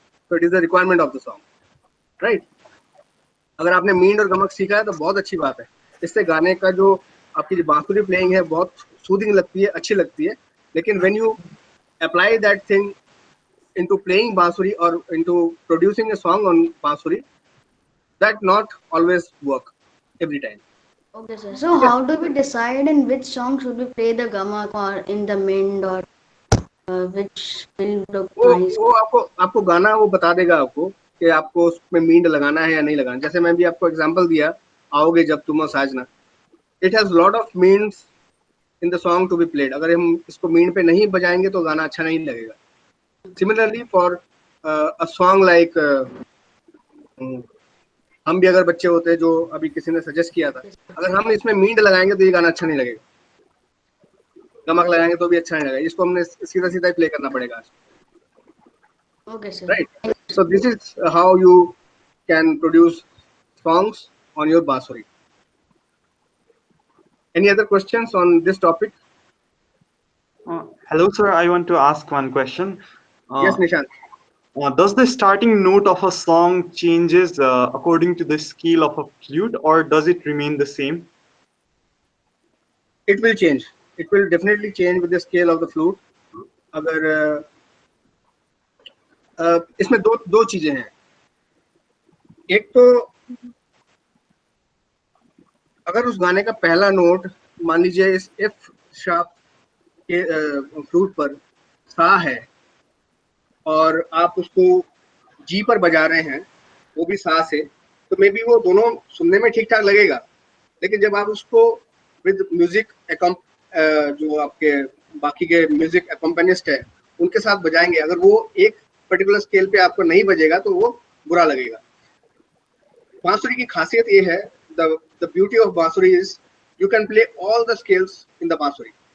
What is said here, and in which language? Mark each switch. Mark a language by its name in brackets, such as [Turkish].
[English] So it is the requirement of the song, right? [Hindi] अगर आपने mean और गमक सीखा है तो बहुत अच्छी बात है। इससे गाने का जो आपकी जो बांसुरी प्लेइंग है बहुत सूदिंग लगती है, अच्छी लगती है। [English] लेकिन when you apply that thing into playing bansuri or into producing a song on bansuri, that not always work every time. Okay, sir. So, how do we decide in which song should we play the gamak or in the mind, or which will look nice? [Hindi] वो आपको गाना वो बता देगा आपको कि आपको उसमें मींड लगाना है या नहीं लगाना। जैसे मैं भी आपको एग्जांपल दिया, आओगे जब तुम हो साजना, [English] It has lot of means in the song to be played. [Hindi] अगर हम इसको मींड पे नहीं बजाएंगे तो गाना अच्छा नहीं लगेगा। [English] Similarly, for a song like [Hindi] हम भी अगर बच्चे होते, जो अभी किसी ने सजेस्ट किया था, अगर हम इसमें मींड लगाएंगे तो ये गाना अच्छा नहीं लगेगा, गमक लगाएंगे तो भी अच्छा नहीं लगेगा। इसको हमने सीधा सीधा ही प्ले करना पड़ेगा। [English] Okay, sir. Right. So this is how you can produce songs on your bansuri. Any other questions on this topic? Hello, sir. I want to ask one question. Yes, Nishant. Does the starting note of a song changes according to the scale of a flute, or does it remain the same? It will change. It will definitely change with the scale of the flute. [Hindi] अगर इसमें दो दो चीजें हैं. एक तो अगर उस गाने का पहला नोट मान लीजिए इस एफ शार्प के फ्लूट पर सा है और आप उसको जी पर बजा रहे हैं, वो भी सा से, तो मे बी वो दोनों सुनने में ठीक ठाक लगेगा. लेकिन जब आप उसको विद म्यूजिक जो आपके बाकी के म्यूजिक अकम्पेनिस्ट है उनके साथ बजाएंगे, अगर वो एक पर्टिकुलर स्केल पे आपको नहीं बजेगा तो वो बुरा लगेगा. बांसुरी की खासियत ये है, [English] the beauty of bansuri is you can play all the scales in the bansuri.